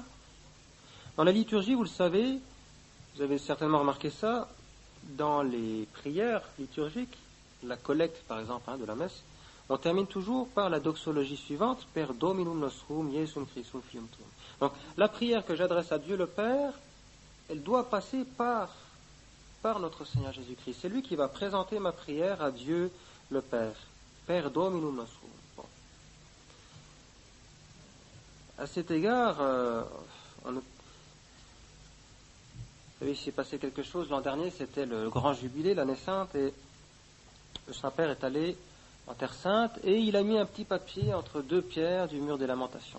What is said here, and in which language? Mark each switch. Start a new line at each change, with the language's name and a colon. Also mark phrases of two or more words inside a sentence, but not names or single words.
French: Dans la liturgie, vous le savez, vous avez certainement remarqué ça, dans les prières liturgiques, la collecte par exemple de la messe, on termine toujours par la doxologie suivante:
Latin: Per Dominum nostrum, Iesum Christum Filium tuum.
French: Donc la prière que j'adresse à Dieu le Père, elle doit passer par notre Seigneur Jésus-Christ. C'est lui qui va présenter ma prière à Dieu le Père.
Latin: Per Dominum nostrum.
French: Bon. À cet égard, vous savez, il s'est passé quelque chose l'an dernier, c'était le grand jubilé, l'année sainte, et le Saint-Père est allé en terre sainte, et il a mis un petit papier entre deux pierres du mur des lamentations.